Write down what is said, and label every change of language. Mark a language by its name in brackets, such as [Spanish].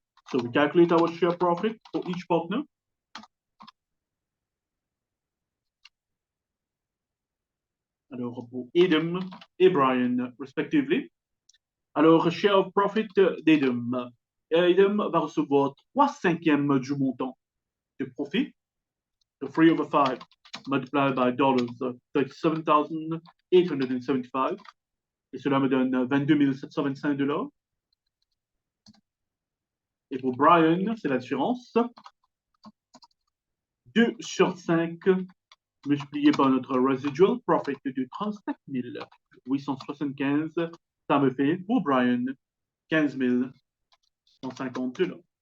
[English] So we calculate our share profit for each partner. [French] Alors, pour Adam et Brian, respectively. Alors, share of profit d'Adam. Adam va recevoir 3/5 du montant de profit. [English] So 3/5 multiplied by dollars, 37,875. [French] Et cela me donne 22 725 $. Et pour Brian, c'est la différence. 2/5 multiplié par notre residual profit de 37 875, ça me fait pour Brian 15 150 $.